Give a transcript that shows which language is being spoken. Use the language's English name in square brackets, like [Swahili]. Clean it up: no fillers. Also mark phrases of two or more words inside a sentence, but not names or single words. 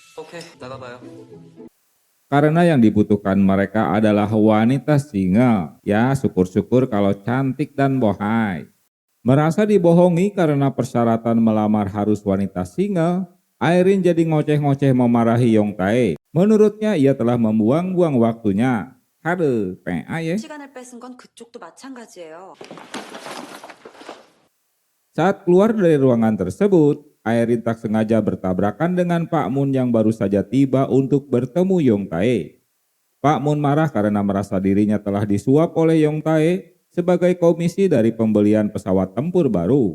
[Indonesian] Karena yang dibutuhkan mereka adalah wanita single. Ya, syukur-syukur kalau cantik dan bohai. Merasa dibohongi karena persyaratan melamar harus wanita single, Airin jadi ngoceh-ngoceh memarahi Yong Tae. Menurutnya ia telah membuang-buang waktunya. Haduh, PA ya. [Korean] 시간을 뺏은 건 그쪽도 마찬가지예요. [Indonesian] Saat keluar dari ruangan tersebut, Airin tak sengaja bertabrakan dengan Pak Moon yang baru saja tiba untuk bertemu Yong Tae. Pak Moon marah karena merasa dirinya telah disuap oleh Yong Tae sebagai komisi dari pembelian pesawat tempur baru.